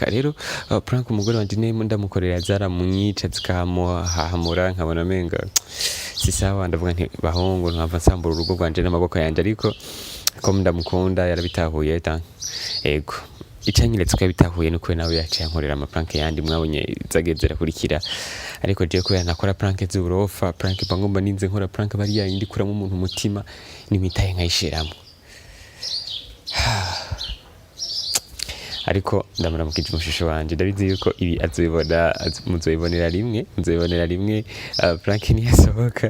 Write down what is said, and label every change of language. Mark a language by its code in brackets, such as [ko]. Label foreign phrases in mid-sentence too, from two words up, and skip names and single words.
[rn] Rero prank umugore wanje nemo ndamukorera zaramunyica zikamuhahamura nkabona menga [sw] si sawa. [rn] Ndavuga nti bahongo nkava nsambura urugo rwanje n'amaboko yanje ariko ko ndamukunda yarabitahuye ego icanyiretse ko yabitahuye nuko nawe yaciye ankorera ama prank yandi mwabonye zagezera kurikira. Ariko je ko yanakora prank z'urofa prank bangomba ninze nkora prank bari yindi kuramo umuntu umutima nimitaye nkayishiramo. Ariko ndamuramukije umushusho wanje ndabizi yuko ibi muzoyibonera rimwe prank ni yasohoka.